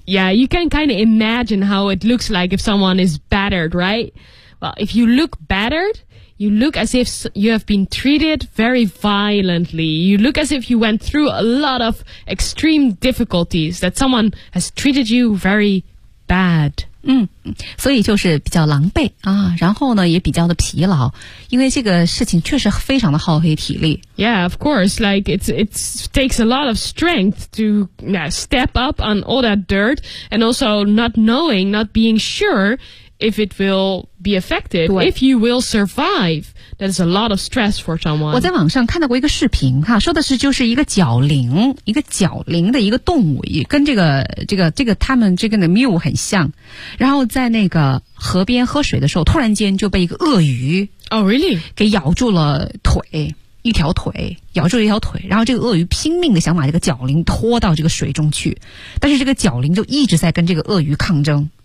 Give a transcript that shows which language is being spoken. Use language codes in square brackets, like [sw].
[en] Yeah, you can kind of imagine how it looks like if someone is battered, right? Well, if you look battered, you look as if you have been treated very violently. You look as if you went through a lot of extreme difficulties that someone has treated you very bad. [zh] 所以就是比较狼狈啊，然后呢也比较的疲劳因为这个事情确实非常的耗费体力 [en] Yeah, of course, like it takes a lot of strength to step up on all that dirt and also not knowing, not being sure if it will be effective, if you will survive. That is a lot of stress for someone. [zh] 我在网上看到过一个视频哈，说的是就是一个角羚的一个动物跟这个他们这个的 mule 很像然后在那个河边喝水的时候突然间就被一个鳄鱼 [en] Oh, really? [zh] 给咬住了腿一条腿咬住了一条腿然后这个鳄鱼拼命的想把这个角羚拖到这个水中去但是这个角羚就一直在跟这个鳄鱼抗争